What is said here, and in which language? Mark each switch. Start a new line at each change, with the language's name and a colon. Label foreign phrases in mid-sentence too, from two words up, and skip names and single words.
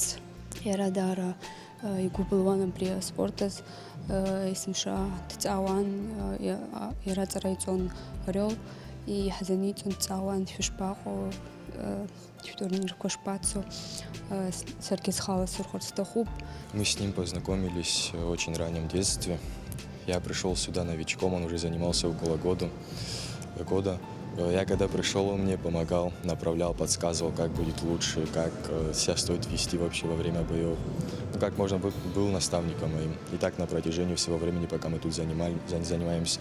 Abkhazian: Иара даара игәы былуан абри аспорт азы. Есымша дҵаауан, иара аҵара иҵон Орел. Иҳзаниҵон, дҵаауан шәышԥаҟоу, шәтурнирқәа шпацу, саргьы схала сырхәарц сҭахуп.
Russian: Мы с ним познакомились в очень раннем детстве. Я пришел сюда новичком, он уже занимался около года. Я когда пришел, он мне помогал, направлял, подсказывал, как будет лучше, как себя стоит вести вообще во время боев. Ну, как можно был наставником моим. И так на протяжении всего времени, пока мы тут занимаемся.